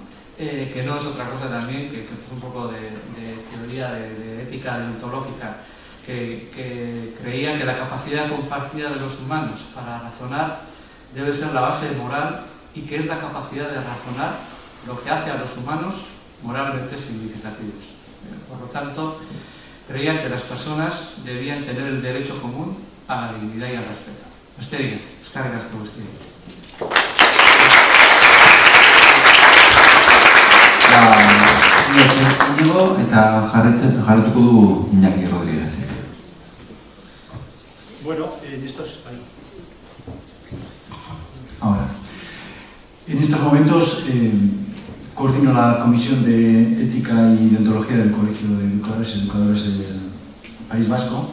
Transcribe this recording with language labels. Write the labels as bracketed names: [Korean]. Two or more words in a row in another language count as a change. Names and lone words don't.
[Spanish] Que no es otra cosa también que es un poco de teoría de ética deontológica, que creía que la capacidad compartida de los humanos para razonar debe ser la base moral y que es la capacidad de razonar lo que hace a los humanos moralmente significativos. Por lo tanto, creían que las personas debían tener el derecho común a la dignidad y al respeto. [Basque] Besterik ez, eskerrik asko guztioi. Iñigo eta jarretuko du Iñaki Rodríguez. [Spanish] Bueno, en estos momentos coordino la Comisión de Ética y Deontología del Colegio de Educadores y Educadoras del País Vasco.